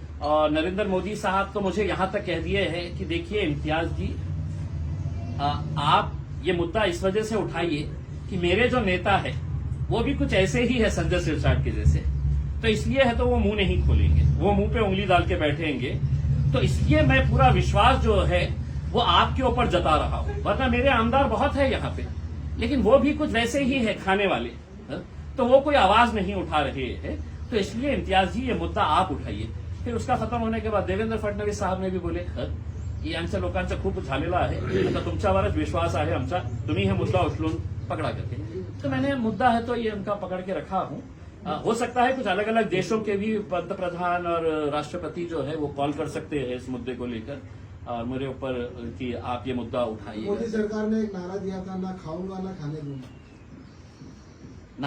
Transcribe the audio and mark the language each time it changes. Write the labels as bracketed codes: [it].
[hi] और नरेंद्र मोदी साहब तो मुझे यहां तक कह दिए हैं कि देखिए इम्तियाज जी, आप ये मुद्दा इस वजह से उठाइए कि मेरे जो नेता है वो भी कुछ ऐसे ही है संजय सिरसाट के जैसे, तो इसलिए है तो वो मुंह नहीं खोलेंगे, वो मुंह पे उंगली डाल के बैठेंगे। तो इसलिए मैं पूरा विश्वास जो है वो आपके ऊपर जता रहा हूं। वरना मेरे आमदार बहुत है यहाँ पे, लेकिन वो भी कुछ वैसे ही है खाने वाले, तो वो कोई आवाज नहीं उठा रहे हैं। तो इसलिए इम्तियाज जी ये मुद्दा आप उठाइए। फिर उसका खत्म होने के बाद देवेंद्र फडणवीस साहब ने भी बोले की [mr] यांच्या लोकांचा खूप झालेला आहे, आता तुमच्यावरच विश्वास आहे आमचा, तुम्ही हे मुद्दा उचलून पकड़ा करके। [hi] तो मैंने मुद्दा है तो ये उनका पकड़ के रखा हूं। हो सकता है कुछ अलग अलग देशों के भी पंतप्रधान और राष्ट्रपति जो है वो कॉल कर सकते हैं इस मुद्दे को लेकर और मेरे ऊपर कि आप ये मुद्दा उठाइए। मोदी सरकार ने एक नारा दिया था, ना खाऊंगा ना खाने दूंगा।